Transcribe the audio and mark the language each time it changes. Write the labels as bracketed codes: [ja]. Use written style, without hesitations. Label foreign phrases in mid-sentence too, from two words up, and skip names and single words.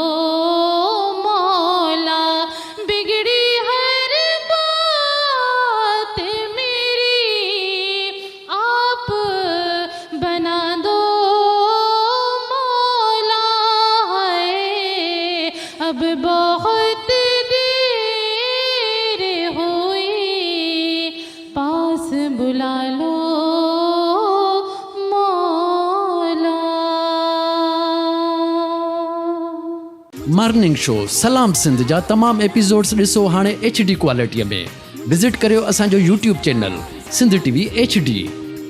[ur] مولا، بگڑی ہر بات میری آپ بنا دو مولا، ہے اب بہت دیر ہوئی پاس بلا لو مولا۔ [sd] مارننگ شو سلام سندھ جا تمام ایپیسوڈز ॾिसो हाणे HD क्वालिटीअ में। विज़िट करियो असांजो YouTube चैनल सिंध TV HD।